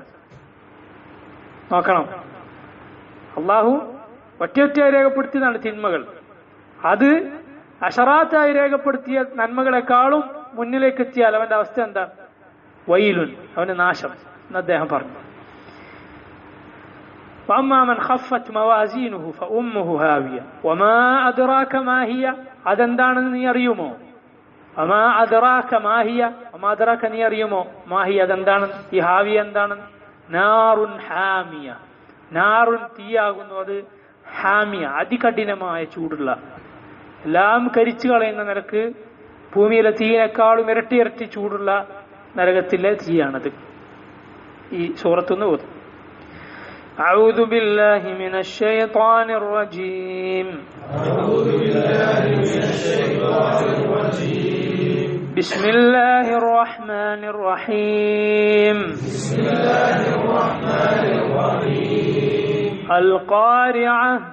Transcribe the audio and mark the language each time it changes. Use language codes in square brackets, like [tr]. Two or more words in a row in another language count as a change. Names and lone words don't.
[ml] നോക്കണം, അള്ളാഹു ഒറ്റയായി രേഖപ്പെടുത്തിയതാണ് തിന്മകൾ. അത് അശറാത്തായി രേഖപ്പെടുത്തിയ നന്മകളെക്കാളും മുന്നിലേക്ക് എത്തിയാൽ അവന്റെ അവസ്ഥ എന്താ? വൈലുൻ, അവന് നാശം എന്ന് അദ്ദേഹം പറഞ്ഞു. [ar] وأما من خفت موازينه فأمه هاوية وما أدراك ما هي, [ml] അതെന്താണെന്ന് നീ അറിയുമോ? [ar] وما أدراك ما هي, وما أدراك [ml] നീ അറിയുമോ? [ar] ما هي, [ml] അതെന്താണ്? ഈ ഹാവിയ എന്താണ്? [ar] نار حامية, [ml] നാറുൻ തീയാകുന്നു, അത് ഹാമിയ അതികഠിനമായ ചൂടുള്ള, എല്ലാം കരിച്ചു കളയുന്ന നിലക്ക് ഭൂമിയിലെ തീയിനേക്കാളും ഇരട്ടി ചൂടുള്ള നരകത്തിലെ തീയാണത്. ഈ സൂറത്തുനിന്ന് ഓതും. [ar] أعوذ بالله من الشيطان الرجيم. بسم الله الرحمن الرحيم. القارعة.